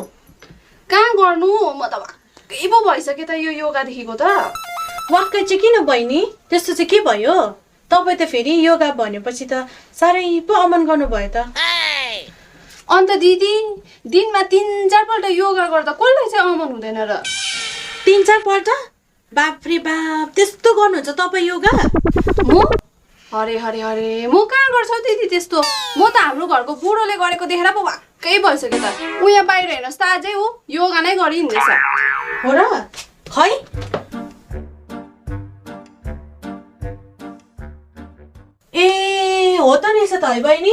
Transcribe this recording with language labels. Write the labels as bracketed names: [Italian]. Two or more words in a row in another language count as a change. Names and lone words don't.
[Nepali] कहाँ गर्नु म त वाक्कै पो भइसक्यो त यो योगादेखिको त वाक्कै चाहिँ किन बहिनी त्यस्तो चाहिँ के भयो तपाईँ त फेरि योगा भनेपछि त साह्रै पो अमन गर्नुभयो त अन्त दिदी दिनमा 3-4 पल्ट योगा गर्दा कसलाई चाहिँ अमन हुँदैन र 3-4 पल्ट बाप रे बाप त्यस्तो गर्नुहुन्छ तपाईँ योगा म हरे हरे हरे म कहाँ गर्छु दिदी त्यस्तो म त हाम्रो घरको बुढोले गरेको देखेर पो वाक्कै भइसक्यो त ऊ यहाँ बाहिर हेर्नुहोस् त अझै ऊ योगा नै गरिहिँड्दैछ हो र खै हो त रहेछ त है बहिनी।